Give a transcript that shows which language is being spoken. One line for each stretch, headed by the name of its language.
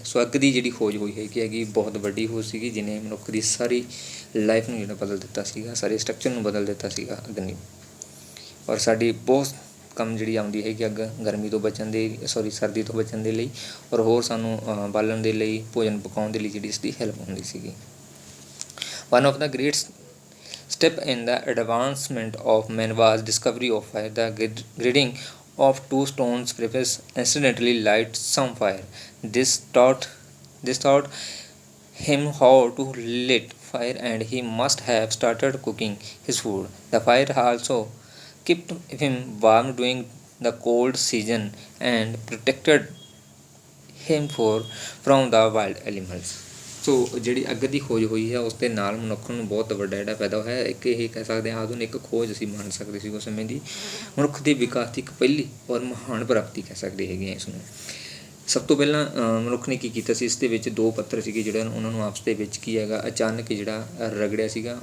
Punjabi: ਸੋ ਅੱਗ ਦੀ ਜਿਹੜੀ ਖੋਜ ਹੋਈ ਹੈਗੀ ਬਹੁਤ ਵੱਡੀ ਖੋਜ ਸੀਗੀ, ਜਿਹਨੇ ਮਨੁੱਖ ਦੀ ਸਾਰੀ ਲਾਈਫ ਨੂੰ ਜਿਹੜਾ ਬਦਲ ਦਿੱਤਾ ਸੀਗਾ, ਸਾਰੇ ਸਟਰਕਚਰ ਨੂੰ ਬਦਲ ਦਿੱਤਾ ਸੀਗਾ ਅੱਗ ਨੇ। ਔਰ ਸਾਡੀ ਬਹੁਤ ਕੰਮ ਜਿਹੜੀ ਆਉਂਦੀ ਹੈਗੀ ਅੱਗ ਗਰਮੀ ਤੋਂ ਬਚਣ ਦੇ ਸਰਦੀ ਤੋਂ ਬਚਣ ਦੇ ਲਈ, ਔਰ ਹੋਰ ਸਾਨੂੰ ਬਾਲਣ ਦੇ ਲਈ, ਭੋਜਨ ਪਕਾਉਣ ਦੇ ਲਈ ਜਿਹੜੀ ਇਸਦੀ ਹੈਲਪ ਹੁੰਦੀ ਸੀਗੀ।
English: One of the great step in the advancement of man was discovery of fire. The grading of two stones preface accidentally light some fire. This taught him how to lit fire, and he must have started cooking his food. The fire also kept him warm during the cold season and protected him from the wild animals.
Punjabi: ਸੋ ਜਿਹੜੀ ਅੱਗ ਦੀ ਖੋਜ ਹੋਈ ਹੈ ਉਸ ਦੇ ਨਾਲ ਮਨੁੱਖ ਨੂੰ ਬਹੁਤ ਵੱਡਾ ਜਿਹੜਾ ਫਾਇਦਾ ਹੋਇਆ। ਇੱਕ ਇਹ ਕਹਿ ਸਕਦੇ ਹਾਂ ਆਧੁਨਿਕ ਖੋਜ ਅਸੀਂ ਮੰਨ ਸਕਦੇ ਸੀ ਉਸ ਸਮੇਂ ਦੀ, ਮਨੁੱਖ ਦੇ ਵਿਕਾਸ ਦੀ ਇੱਕ ਪਹਿਲੀ ਔਰ ਮਹਾਨ ਪ੍ਰਾਪਤੀ ਕਹਿ ਸਕਦੇ ਹੈਗੇ ਹਾਂ ਇਸ ਨੂੰ। ਸਭ ਤੋਂ ਪਹਿਲਾਂ ਮਨੁੱਖ ਨੇ ਕੀ ਕੀਤਾ ਸੀ, ਇਸ ਦੇ ਵਿੱਚ ਦੋ ਪੱਥਰ ਸੀਗੇ ਜਿਹੜੇ ਉਹਨਾਂ ਨੂੰ ਆਪਸ ਦੇ ਵਿੱਚ ਕੀ ਹੈਗਾ ਅਚਾਨਕ ਜਿਹੜਾ ਰਗੜਿਆ ਸੀਗਾ।